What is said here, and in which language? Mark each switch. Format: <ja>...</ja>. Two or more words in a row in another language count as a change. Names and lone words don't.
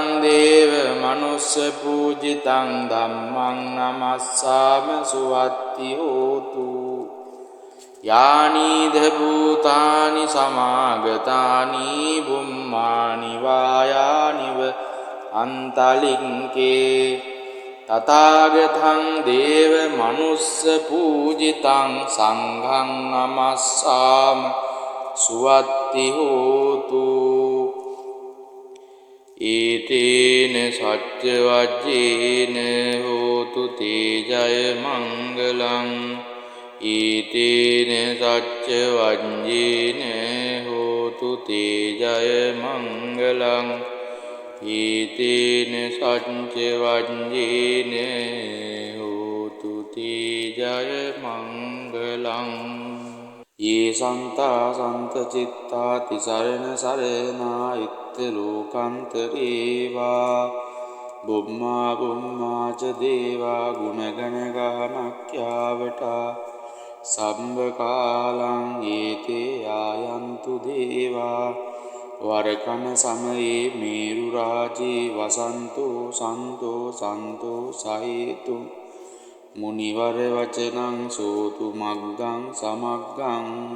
<pi>දේව මනුස්ස පූජිතං ධම්මං නමස්සාම සුවත්ති හෝතු යානිද භූතානි සමාගතානි බුම්මානි වායානිව අන්තලික්කේ තථාගතං දේව මනුස්ස පූජිතං සංඝං නමස්සාම සුවත්ති හෝතු ඒතේන සච්ච වජ්ජේන හෝතු තේ ජය මංගලං ඒතේන සච්ච වජ්ජේන හෝතු තේ ජය මංගලං ඒතේන සච්ච වජ්ජේන හෝතු තේ ජය මංගලං ये सन्ता सन्तचित्ता तिसरण सरणा इत्तलोकान्तरेवा බුම්මා බුම්මා ච දේවා ගුණගණගානක්ඛ්‍යාවටා සම්බ කාලං ඒතේ ආයන්තු දේවා වරකන සමයේ මේරු රාජේ වසන්තෝ සන්තෝ සන්තෝ සහේතු මුනිවර වචනං සෝතු මග්ගං සමග්ගං</pi>